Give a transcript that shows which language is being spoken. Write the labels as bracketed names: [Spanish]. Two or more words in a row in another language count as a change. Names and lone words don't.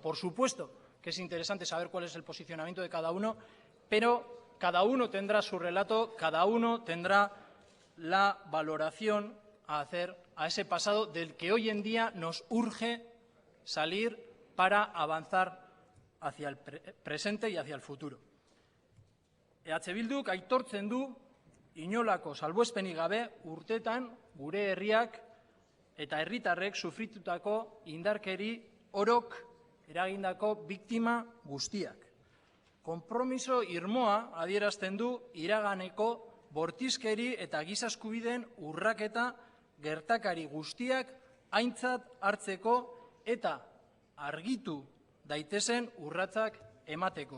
[Spanish] Por supuesto que es interesante saber cuál es el posicionamiento de cada uno, pero cada uno tendrá su relato, cada uno tendrá la valoración a hacer a ese pasado del que hoy en día nos urge salir para avanzar hacia el presente y hacia el futuro. [Basque] EH Bilduk aitortzen du inolako salbuespenik gabe urtetan gure herriak eta herritarrek sufritutako indarkeri orok eragindako biktima guztiak. Konpromiso irmoa adierazten du iraganeko bortizkeri eta giza eskubideen urraketa gertakari guztiak aintzat hartzeko eta argitu daitezen urratsak emateko.